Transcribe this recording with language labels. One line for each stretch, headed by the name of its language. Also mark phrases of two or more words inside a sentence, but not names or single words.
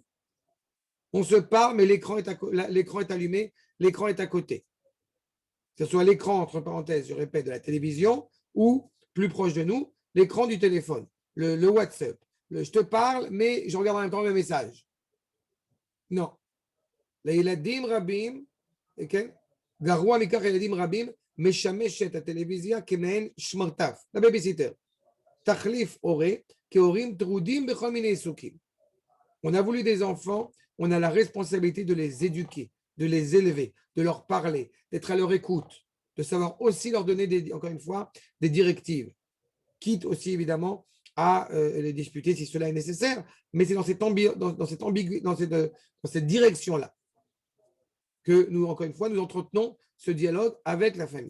French: On se parle, mais l'écran est allumé, l'écran est à côté. Que ce soit l'écran, entre parenthèses, je répète, de la télévision ou, plus proche de nous, l'écran du téléphone, le WhatsApp. Je te parle, mais je regarde en même temps le message. Non.
Hebrew: לילדים רבים, כן? גרוע מכך ילדים רבים, משמשת הטלוויזיה כמעין שמרטף, לבייביסיטר. תחליף הורה, כהורים טרודים בכל מיני עיסוקים.
French: On a voulu des enfants, on a la responsabilité de les éduquer, de les élever, de leur parler, d'être à leur écoute, de savoir aussi leur donner, encore une fois, des directives, quitte aussi évidemment à les disputer si cela est nécessaire, mais c'est dans cette direction-là que nous, encore une fois, nous entretenons ce dialogue avec la famille.